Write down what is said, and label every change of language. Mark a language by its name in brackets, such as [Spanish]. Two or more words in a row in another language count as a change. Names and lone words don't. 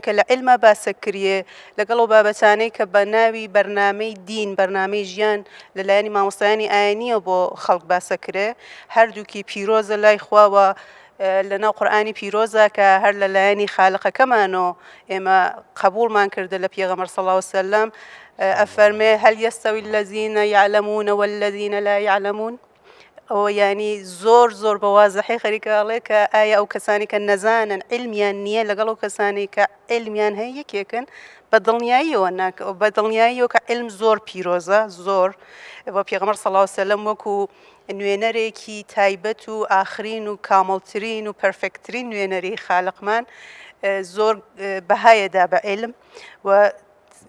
[Central Kurdish] کە لە علمە باسەکریە لەگەڵ ئەو بابەتانەی کە بە ناوی بەرنامەی دین بەرنامەی ژیان لەلایەنی مامۆستایانی ئاینیە بۆ خەڵک باسەکرێ هەردووکی پیرۆزە لای خواوە لەناو قورئانی پیرۆزە کە هەر لەلایەنی خالقەکەمانەوە ئێمە قبوڵمان کردە لە پێغەمبەر [Arabic] صلی الله علیه وسلم [Central Kurdish] ئەفەرمێ [Arabic] هەل یەستەوی الذین یعلمون والذین لا یعلمون. [Central Kurdish] ئەوە ینی زۆر زۆر بە وازەحی خەریکەڵێ کە ئایا ئەو کەسانی کە نەزانن علمیان نییە لەگەڵ ئەو کەسانی کە علمیان هەیە یەکێکن بە دڵنیاییەوە بە دڵنیاییەوە کە علم زۆر پیرۆزە زۆر بۆ پێغەمبەر [Arabic] صلی الله علیه وسلم [Central Kurdish] وەکو نوێنەرێکی تایبەت و ئاخرین و کامڵترین و پەرفێکترین نوێنەری خالقمان زۆر بەهایەدا بە علم و